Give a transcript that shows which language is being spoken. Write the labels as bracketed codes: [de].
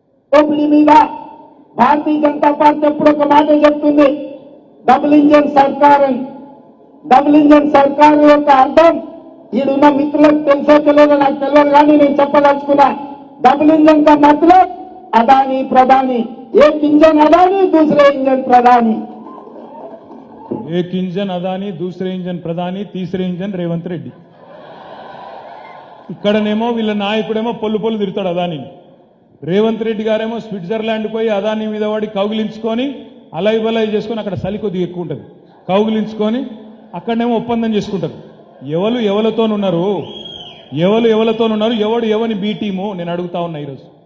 [te] Assembly మీద Bharatiya Janata party ఎప్పుడు ఒక మాట చెప్తుంది, డబుల్ ఇంజన్ సర్కార్ అని. డబుల్ ఇంజన్ సర్కార్ యొక్క అర్థం ఈడున్న మిత్రులకు తెలుసో తెలియదో నాకు తెలియదు కానీ నేను చెప్పదలుచుకున్నా. [hi] डबल इंजन का मतलब अदानी प्रधानी. एक इंजन अदानी, दूसरे इंजन प्रधानी. एक इंजन अदानी, दूसरे इंजन प्रधानी, तीसरे इंजन రేవంత్ రెడ్డి. [te] ఇక్కడనేమో వీళ్ళ నాయకుడేమో పొల్లు తిరుగుతాడు అదాని. రేవంత్ రెడ్డి గారేమో స్విట్జర్లాండ్ పోయి అదాని మీద వాడి కౌగిలించుకొని అలై చేసుకొని అక్కడ చలి కొద్దిగా ఎక్కువ ఉంటుంది, కౌగిలించుకొని అక్కడనేమో ఒప్పందం చేసుకుంటారు. ఎవలతోనున్నారు, ఎవడు ఎవని బీ టీము నేను అడుగుతా ఉన్నా ఈరోజు.